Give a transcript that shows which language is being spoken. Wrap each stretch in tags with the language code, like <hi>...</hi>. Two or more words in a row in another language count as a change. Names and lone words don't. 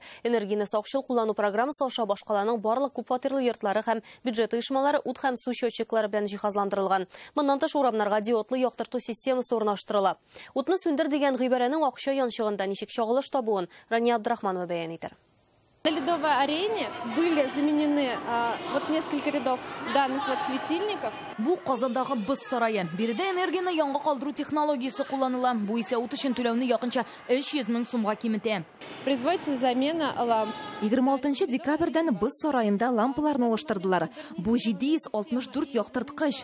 <tt>Энергияны сакчыл куллану программасы аша башкаланың барлык күп фатирлы йортлары һәм бюджет оешмалары ут һәм су счетчиклары белән җиһазландырылган. Моннан тыш урамнарга диодлы яктырту системасы урнаштырыла. Утны сүндер дигән гыйбарәнең акча янчыгында ничек чагылыш табуын Рания Абдрахманова бәян итә.</tt> <ru>На Ледовой арене были заменены несколько рядов данных светильников.</ru> <tt>Бу Казандагы Боз сарае. Биредә энергияны янга калдыру технологиясе кулланыла. Бу исә ут өчен түләүне якынча 300 мең сумга киметә.</tt> <ru>Производится замена ламп.</ru> <tt>26 декабрьдән Боз сараенда лампаларны алыштырдылар. Бу 764 яктырткыч.</tt>